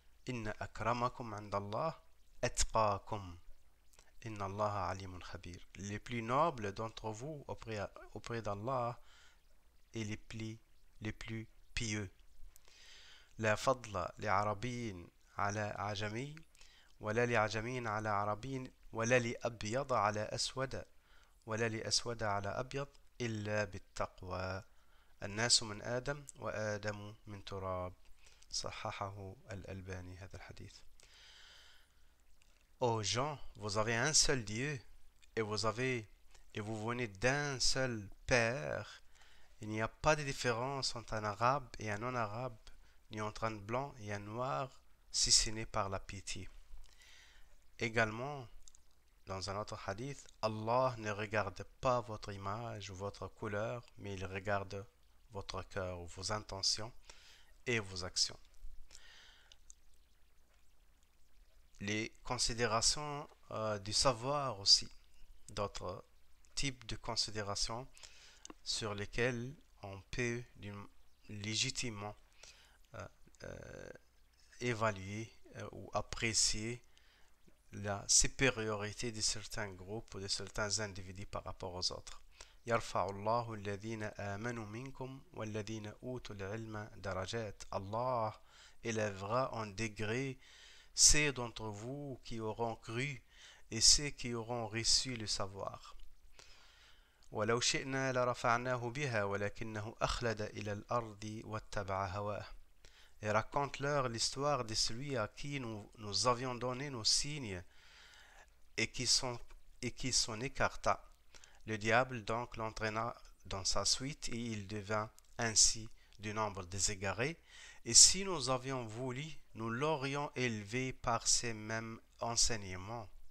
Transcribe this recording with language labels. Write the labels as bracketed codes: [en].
[ar] Inna akramakum indallah atqakum. Inna Allah alimun khabir. [fr] Les plus nobles d'entre vous auprès d'Allah et les plus pieux. [ar] لا فضل لعربي على عجمي ولا لعجمي على عربي ولا لأبيض على أسود ولا لأسود على أبيض إلا بالتقوى الناس من آدم وآدم من تراب صححه الألباني هذا الحديث. [fr] Ô gens, vous avez un seul Dieu et vous venez d'un seul Père. Il n'y a pas de différence entre un arabe et un non-arabe, ni entre un blanc et un noir, si ce n'est par la piété. Également, dans un autre hadith, Allah ne regarde pas votre image ou votre couleur, mais il regarde votre cœur ou vos intentions et vos actions. Les considérations du savoir aussi, d'autres types de considérations sur lesquelles on peut légitimement euh, euh, évaluer ou apprécier la supériorité de certains groupes ou de certains individus par rapport aux autres. [ar] يرفع الله الذين آمنوا منكم والذين أوتوا العلم درجات. [fr] Allah élèvera en degré ceux d'entre vous qui auront cru et ceux qui auront reçu le savoir. [ar] ولو شئنا لرفعناه بها ولكنه أخلد إلى الأرض واتبع هواه. [fr] Et raconte-leur l'histoire de celui à qui nous avions donné nos signes et qui s'en écarta. Le diable donc l'entraîna dans sa suite et il devint ainsi du nombre des égarés. Et si nous avions voulu, nous l'aurions élevé par ces mêmes enseignements.